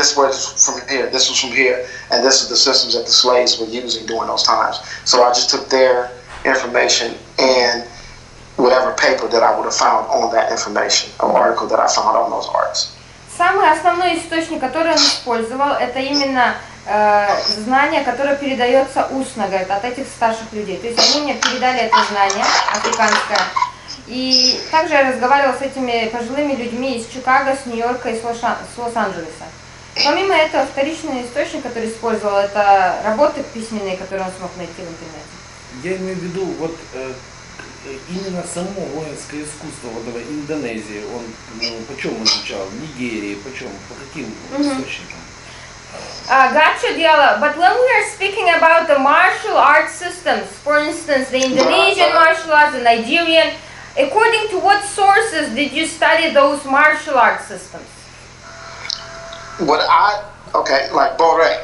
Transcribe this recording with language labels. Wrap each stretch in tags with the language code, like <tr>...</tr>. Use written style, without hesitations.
<en>This was from here. This was from here, and this is the systems that the slaves were using during those times. So I just took their information and whatever paper that I would have found on that information, or article that I found on those arts.</en> <ru>Самый основной источник, который он использовал, это именно знание, которое передается устно, говорит, от этих старших людей. То есть они мне передали это знание африканское. И также я разговаривала с этими пожилыми людьми из Чикаго, с Нью-Йорка и с Лос-Анджелеса. Помимо этого, вторичный источник, который использовал, это работы письменные, которые он смог найти в интернете. Я имею в виду, вот именно само воинское искусство вот в Индонезии, он почем изучал? В Нигерии, почем? По каким источникам?</ru> <en>Gotcha, Diallo. But when we are speaking about the martial arts systems, for instance, the Indonesian martial arts, the Nigerian, according to what sources did you study those martial arts systems? Like Bore.</en>